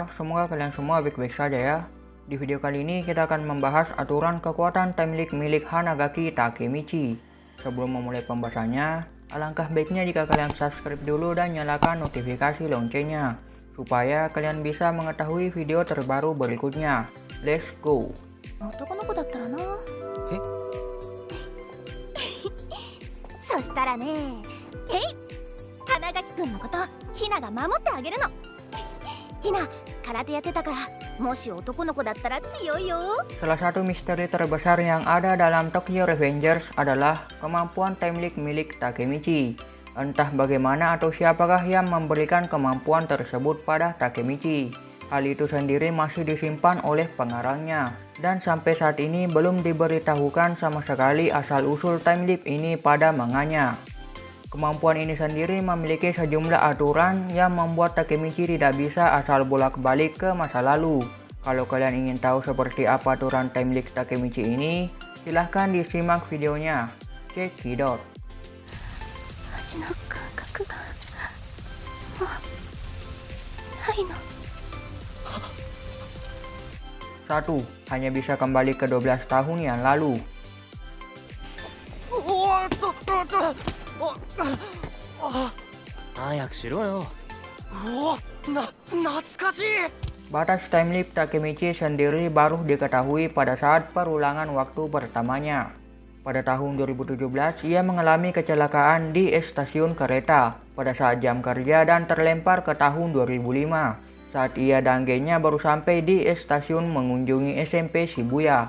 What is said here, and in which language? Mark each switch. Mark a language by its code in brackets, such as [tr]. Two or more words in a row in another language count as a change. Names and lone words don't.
[id] Semoga kalian semua baik-baik saja ya. Di video kali ini kita akan membahas aturan kekuatan [en] time leap [id] milik Hanagaki Takemichi. Sebelum memulai pembahasannya, alangkah baiknya jika kalian subscribe dulu dan nyalakan notifikasi loncengnya, supaya kalian bisa mengetahui video terbaru berikutnya. [en] Let's go! [ja] 男の子だったらな。えそしたらね、へい、花垣くんのことひなが守ってあげるの。ひな、空手やってたから、もし男の子だったら強いよ。 [id] Salah satu misteri terbesar yang ada dalam Tokyo Revengers adalah kemampuan [en] time leap [id] milik Takemichi. Entah bagaimana atau siapakah yang memberikan kemampuan tersebut pada Takemichi. Hal itu sendiri masih disimpan oleh pengarangnya, dan sampai saat ini belum diberitahukan sama sekali asal-usul [en] time leap [id] ini pada manganya. Kemampuan ini sendiri memiliki sejumlah aturan yang membuat Takemichi tidak bisa asal bolak-balik ke masa lalu. Kalau kalian ingin tahu seperti apa aturan [en] time leap [id] Takemichi ini, silahkan disimak videonya. Cekidot. [ja] 足の感覚がもうないの。 [id] 1. Hanya bisa kembali ke 12 tahun yang lalu. [ja] 早くしろよ。懐かしい。 [id] Batas [en] time leap [id] Takemichi sendiri baru diketahui pada saat perulangan waktu pertamanya. Pada tahun 2017, ia mengalami kecelakaan di stasiun kereta pada saat jam kerja dan terlempar ke tahun 2005 saat ia dan gengnya baru sampai di stasiun mengunjungi SMP Shibuya.